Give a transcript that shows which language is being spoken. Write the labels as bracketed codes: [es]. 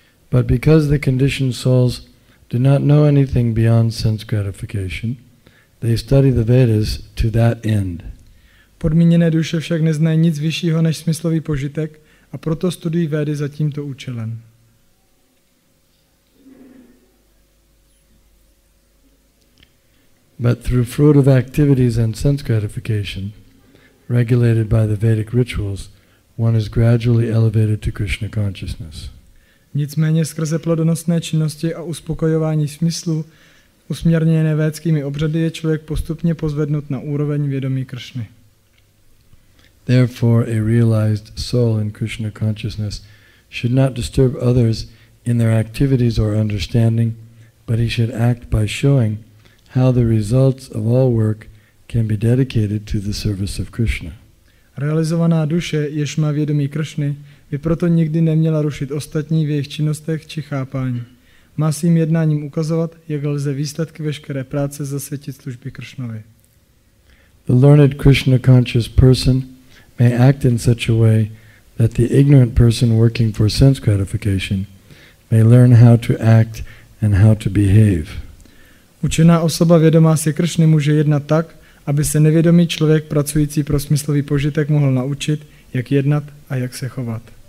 [en] But because the conditioned souls do not know anything beyond sense gratification, they study the Vedas to that end. [cs] Podmíněné duše však neznají nic vyššího než smyslový požitek a proto studují Védy za tímto účelem. [en] But through fruitive activities and sense gratification, regulated by the Vedic rituals, one is gradually elevated to Krishna consciousness. [cs] Nicméně skrze plodonosné činnosti a uspokojování smyslu, usměrněné védskými obřady, je člověk postupně pozvednut na úroveň vědomí Kršny. [en] Therefore, a realized soul in Krishna consciousness should not disturb others in their activities or understanding, but he should act by showing how the results of all work can be dedicated to the service of Krishna. [cs] Realizovaná duše, jež má vědomí Kršny, by proto nikdy neměla rušit ostatní v jejich činnostech či chápání. Má svým jednáním ukazovat, jak lze výsledky veškeré práce zasvětit službě Kršnovi. [en] The learned Krishna conscious person may act in such a way that the ignorant person working for sense gratification may learn how to act and how to behave. [cs] Učená osoba vědomá si Kršny může jednat tak, aby se nevědomý člověk pracující pro smyslový požitek mohl naučit, jak jednat a jak se chovat.